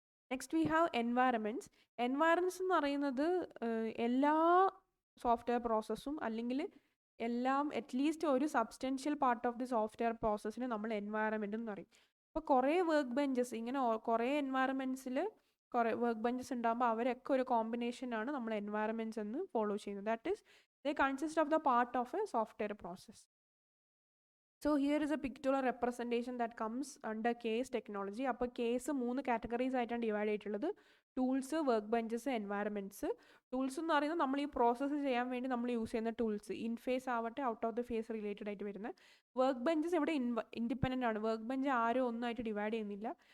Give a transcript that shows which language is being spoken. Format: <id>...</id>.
<en>Next we have environments.</en> <ml>എൻവയറമെൻറ്റ്സ് എന്ന് പറയുന്നത് എല്ലാ സോഫ്റ്റ്വെയർ പ്രോസസ്സും അല്ലെങ്കിൽ എല്ലാം അറ്റ്ലീസ്റ്റ് ഒരു substantial part of the software പ്രോസസ്സിന് നമ്മൾ എൻവയറമെൻറ്റ് എന്ന് പറയും. അപ്പോൾ കുറേ വർക്ക് ബെഞ്ചസ്, ഇങ്ങനെ കുറേ എൻവയറമെൻറ്റ്സിൽ കുറേ വർക്ക് ബെഞ്ചസ് ഉണ്ടാകുമ്പോൾ അവരൊക്കെ ഒരു കോമ്പിനേഷനാണ് നമ്മൾ എൻവയറമെൻറ്റ്സ് എന്ന് ഫോളോ ചെയ്യുന്നത്.</ml> <en>That is they consist of the part of a software process. So here is a pictorial representation that comes under case technology.</en> <ml>അപ്പോൾ കേസ് 3 കാറ്റഗറീസ് ആയിട്ടാണ് ഡിവൈഡ് ചെയ്തിട്ടുള്ളത്: ടൂൾസ്, വർക്ക് ബെഞ്ചസ്, എൻവയറമെൻറ്റ്സ്. ടൂൾസ് എന്ന് പറയുന്നത് നമ്മൾ ഈ പ്രോസസ്സ് ചെയ്യാൻ വേണ്ടി നമ്മൾ യൂസ് ചെയ്യുന്ന ടൂൾസ്, ഇൻ ഫേസ് ആവട്ടെ out of the face related ആയിട്ട് വരുന്നത്. വർക്ക് ബെഞ്ചസ് ഇവിടെ ഇൻഡിപെൻഡൻ്റ് ആണ്. വർക്ക് ബെഞ്ച് ആരും ഒന്നായിട്ട് ഡിവൈഡ് ചെയ്യുന്നില്ല.</ml>